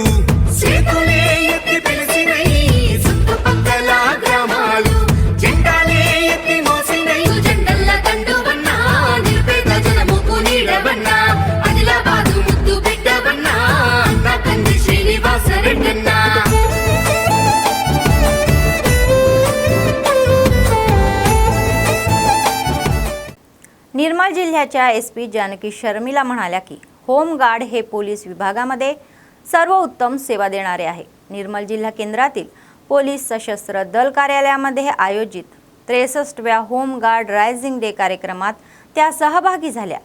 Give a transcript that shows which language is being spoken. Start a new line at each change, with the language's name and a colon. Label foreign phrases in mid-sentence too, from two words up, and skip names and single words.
Telugu: చేతులే ఎత్తి పిలిచినై, చుట్టుపక్కల గ్రామాలు జెండాలే ఎత్తి మోసినై. జెండల్ల దండువన్నా, నిరుపేద జనముకు నీడవన్నా, ఆదిలాబాదు ముద్దు బిడ్డవన్నా, అన్నా కంది శ్రీనివాస రెడ్డన్నా.
Marathi: निर्मल जिल्ह्याच्या एसपी जानकी शर्मिला म्हणाल्या की होमगार्ड हे पोलीस विभागामध्ये सर्वोत्तम सेवा देणारे आहे. निर्मल जिल्हा केंद्रातील पोलीस सशस्त्र दल कार्यालयामध्ये आयोजित 63व्या
English: Home Guard Rising Day
Marathi: कार्यक्रमात त्या सहभागी झाल्या.